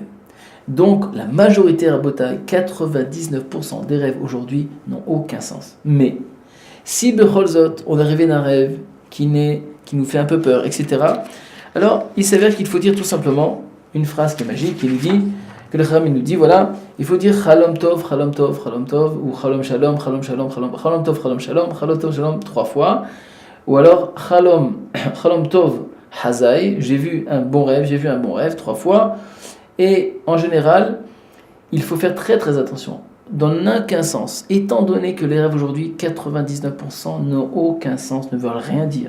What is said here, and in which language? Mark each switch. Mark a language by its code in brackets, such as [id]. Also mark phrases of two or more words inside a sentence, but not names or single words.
[fr] Donc, la majorité, Rabotai, 99% des rêves aujourd'hui n'ont aucun sens. Mais, si Becholzot, on est arrivé d'un rêve qui nous fait un peu peur, etc., alors il s'avère qu'il faut dire tout simplement une phrase qui est magique, qui nous dit, que le Chacham nous dit, voilà, il faut dire [he] חלום טוב, חלום טוב, חלום טוב, [fr] ou [he] חלום שלום, חלום שלום, חלום טוב, חלום שלום, חלום טוב, שלום [fr] 3 fois, ou alors [he] חלום טוב, חזיתי, [fr] j'ai vu un bon rêve 3 fois. Et en général, il faut faire très très attention. Dans aucun sens, étant donné que les rêves aujourd'hui, 99% n'ont aucun sens, ne veulent rien dire.